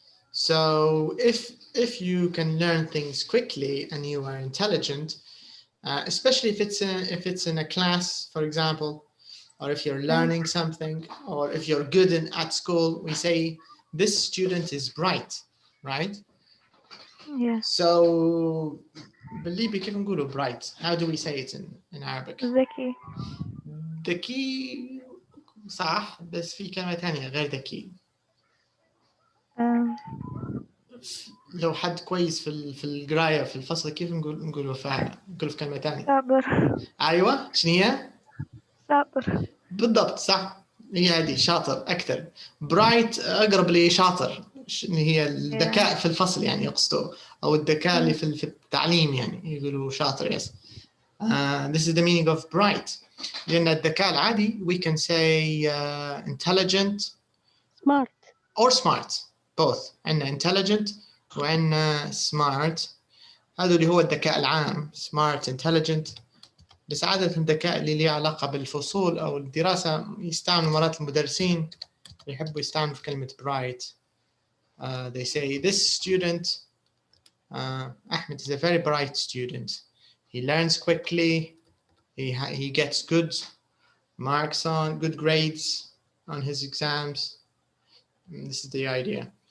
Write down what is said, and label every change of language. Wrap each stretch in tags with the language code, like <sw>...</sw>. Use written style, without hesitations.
<en>So if you can learn things quickly and you are intelligent, especially if it's in a class, for example, or if you're learning something, or if you're good at school, we say this student is bright, right? Yeah. So believe me,</en> <ar>كيف نقوله</ar> <en>bright? How do we say it in Arabic?</en> <ar>ذكي. ذكي صح، بس في كلمة ثانية غير ذكي. لو حد كويس في القراية في الفصل كيف نقوله في كلمة ثانية؟ صابر. أيوة، شنو هي؟ صابر. بالضبط صح، هي هذه شاطر أكثر. برايت أقرب لشاطر، هي الذكاء في الفصل يعني يقصدوا، أو الذكاء اللي في التعليم يعني يقولوا شاطر.</ar> <en>Yes. This is the meaning of bright.</en> <ar>لأن الذكاء العادي</ar> <en>we can say intelligent, smart or smart, both.</en> <ar>عندنا intelligent وعندنا smart. هذا اللي هو الذكاء العام، smart, intelligent. بس عادة الذكاء اللي له علاقة بالفصول أو الدراسة يستعملوا مرات المدرسين يحبوا يستعملوا في كلمة bright.</ar> <en>They say this student, Ahmed, is a very bright student. He learns quickly. He gets good marks on good grades on his exams. And this is the idea.</en>